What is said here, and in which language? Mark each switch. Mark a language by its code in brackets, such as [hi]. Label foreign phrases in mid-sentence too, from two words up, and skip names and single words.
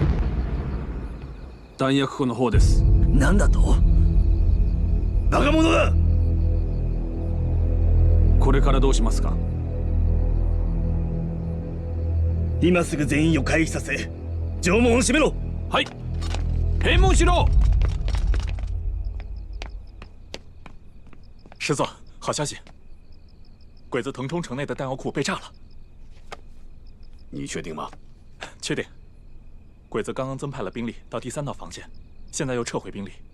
[ja] 弾薬庫の方です。何だと？バカ者だ！これからどうしますか？今すぐ全員を回避させ、城門を閉めろ。はい。閉門しろ！ [zh] 师座，好消息，鬼子腾冲城内的弹药库被炸了。你确定吗？确定。鬼子刚刚增派了兵力到第3道防线，现在又撤回兵力。